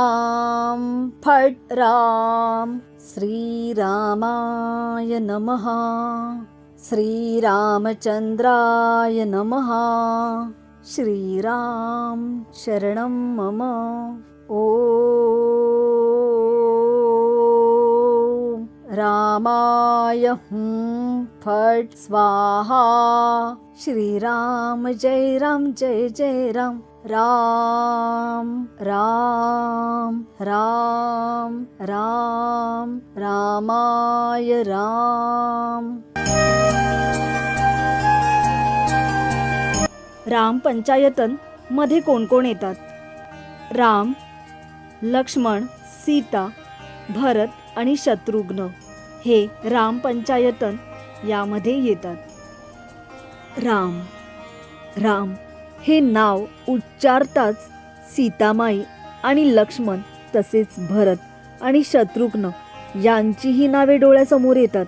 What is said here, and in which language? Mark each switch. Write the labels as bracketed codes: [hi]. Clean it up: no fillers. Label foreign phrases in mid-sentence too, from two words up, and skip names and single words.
[sa] राम श्रीरामाय नमः श्रीरामचंद्राय नमः श्रीराम शरणं मम. ओम रामाय हुं फट स्वाहा श्रीराम जय राम जय जय राम राम राम राम राम रामाय राम. [mr] राम पंचायतन मध्ये कोण कोण येतात? राम, लक्ष्मण, सीता, भरत आणि शत्रुघ्न हे राम पंचायतन यामध्ये येतात. राम राम हे नाव उच्चारताच सीतामाई आणि लक्ष्मण तसेच भरत आणि शत्रुघ्न यांचीही नावे डोळ्यासमोर येतात.